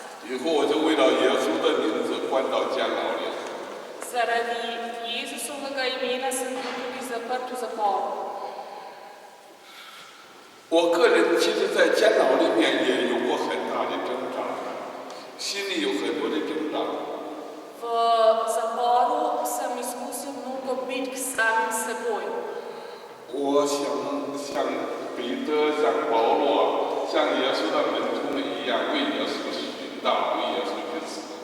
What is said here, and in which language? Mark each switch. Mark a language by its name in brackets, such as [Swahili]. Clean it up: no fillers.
[Chinese] 以后我就为了耶稣的名字关到监牢里。 [Slovenian] Zaradi Jezusovega imena sem bil tudi zaprt v zaporu. [Chinese] 我个人其实，在监牢里面也有过很大的挣扎，心里有很多的挣扎。 [Slovenian] V zaporu sem izkusil mnogo bitk s samim seboj. [Chinese] 我想像彼得、像保罗、像耶稣的门徒们一样，为耶稣殉道，为耶稣去死。